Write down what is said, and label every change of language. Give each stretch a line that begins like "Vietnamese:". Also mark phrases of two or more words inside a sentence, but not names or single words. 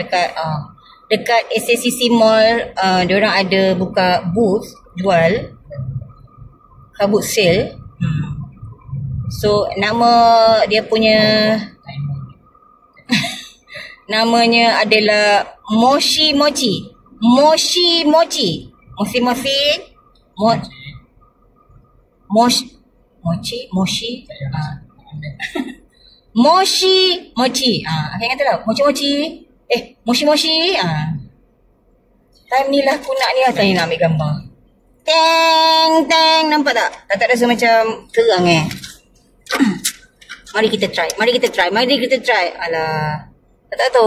Malay: Dekat SCCC Mall. Diorang ada buka booth jual kabut sale. So nama dia punya namanya adalah Moshi Mochi. Moshi Mochi. Moshi Mochi. Moshi Mochi. Moshi Mochi. Aku ingat tak? Mochi Mochi. Moshi Mochi. Time ni lah aku nak ni lah. Time ni nak ambil gambar. Teng. Nampak tak? Tak rasa macam terang Mari kita try. Alah. Tak tahu.